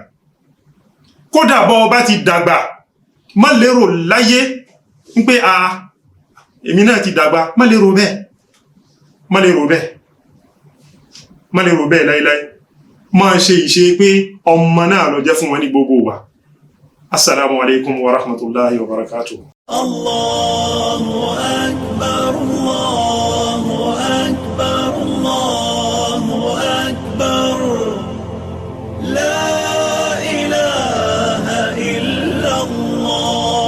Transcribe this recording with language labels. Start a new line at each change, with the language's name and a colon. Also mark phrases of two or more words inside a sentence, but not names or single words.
Yoruba: Kódà bọ́ bá ti dàgbà, má lérò láyé ń pé èmi náà ti dàgbà, má lérò bẹ́ẹ̀, má lérò bẹ́ẹ̀, má lérò bẹ́ẹ̀ láíláí. Máa ṣe ìṣe pé ọmọ náà ló jẹ́ fún wọn ní gbogbo wa.
Arabic: السلام عليكم ورحمة الله وبركاته. الله أكبر، الله أكبر، الله أكبر. لا إله إلا الله.